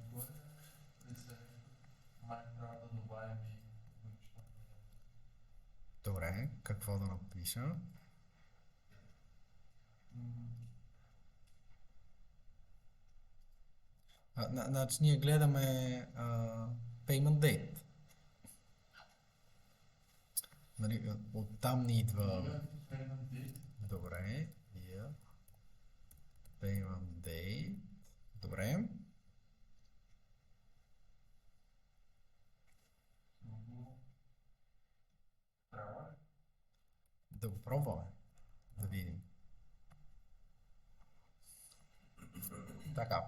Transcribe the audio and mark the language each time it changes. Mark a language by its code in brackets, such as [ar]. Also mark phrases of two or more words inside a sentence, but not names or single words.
[bg] Добре, какво да напиша? Значи ние гледаме [en] payment date. [bg] Нали, оттам ни идва... Добре, [en] payment date. [bg] Добре. Да го пробваме. Да видим. Така.